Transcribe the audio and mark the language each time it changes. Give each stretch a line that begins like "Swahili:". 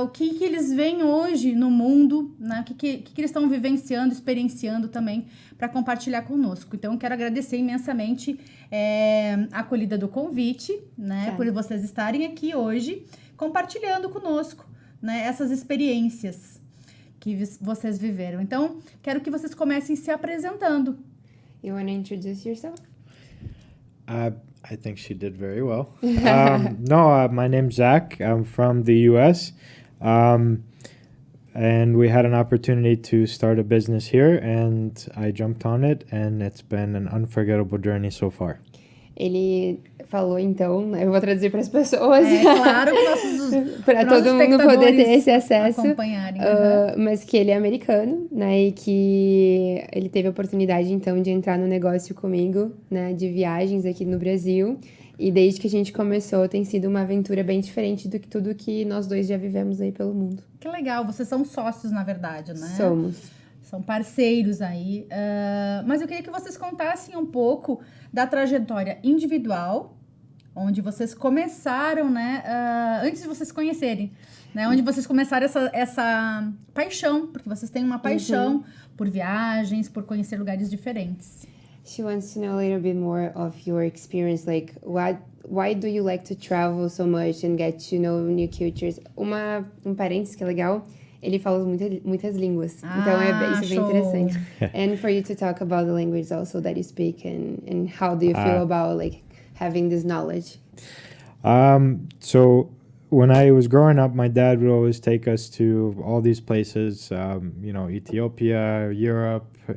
Portuguese: O que eles veem hoje no mundo, né? O que eles estão vivenciando, experienciando também para compartilhar conosco. Então eu quero agradecer imensamente a acolhida do convite, né? Por vocês estarem aqui hoje compartilhando conosco, né? Essas experiências que vocês viveram. Então quero que vocês comecem se apresentando.
English: You want to introduce yourself? I think she did very well. My name's Zach. I'm from the U.S. And we had an opportunity to start a business here, and I jumped on it, and it's been an unforgettable journey so far.
Portuguese: Ele falou, então, eu vou traduzir para as pessoas. Claro, para todo mundo poder ter esse acesso. Acompanharem. Mas que ele é americano, né? E que ele teve a oportunidade, então, de entrar no negócio comigo, né? De viagens aqui no Brasil. E desde que a gente começou, tem sido uma aventura bem diferente do que tudo que nós dois já vivemos aí pelo mundo. Que legal, vocês são sócios, na verdade, né? Somos. São parceiros aí. Mas eu queria que vocês contassem um pouco da trajetória individual, onde vocês começaram, né? Antes de vocês se conhecerem, né? Onde vocês começaram essa paixão, porque vocês têm uma paixão por viagens, por conhecer lugares diferentes.
English: She wants to know a little bit more of your experience, like why do you like to travel so much and get to know new cultures?
Portuguese: Um parênteses que é legal. Ele fala muitas línguas, então isso é bem interessante.
English: And for you to talk about the language also that you speak and how do you feel about like having this knowledge? So when I was growing up, my dad would always take us to all these places, Ethiopia, Europe.